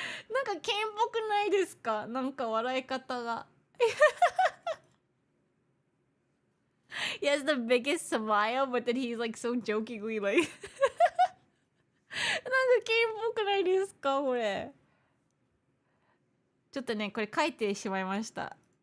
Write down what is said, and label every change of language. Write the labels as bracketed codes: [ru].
[ja] なんか Kane っぽくないですか？なんか笑い方が。 [en] He has the biggest smile, but then he's like so jokingly like [ja] なんか Kane っぽくないですかこれ。ちょっとねこれ書いてしまいました。